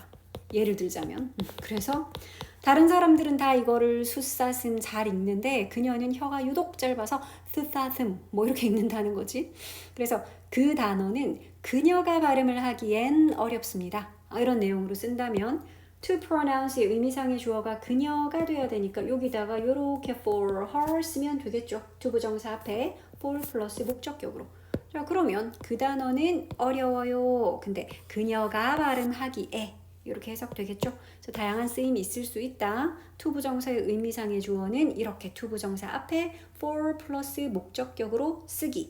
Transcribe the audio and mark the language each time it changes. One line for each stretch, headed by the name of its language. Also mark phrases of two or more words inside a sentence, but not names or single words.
Korean: 예를 들자면. 그래서 다른 사람들은 다 이거를 숫사슴 잘 읽는데 그녀는 혀가 유독 짧아서 스사슴 뭐 이렇게 읽는다는 거지. 그래서 그 단어는 그녀가 발음을 하기엔 어렵습니다. 이런 내용으로 쓴다면
English: to pronounce
Korean: 의 의미상의 주어가 그녀가 돼야 되니까 여기다가 이렇게
English: for her
Korean: 쓰면 되겠죠. to 부정사 앞에 for 플러스 목적격으로. 자, 그러면 그 단어는 어려워요. 근데 그녀가 발음하기에 이렇게 해석되겠죠. 그래서 다양한 쓰임이 있을 수 있다. to 부정사의 의미상의 주어는 이렇게 to 부정사 앞에 for 플러스 목적격으로 쓰기.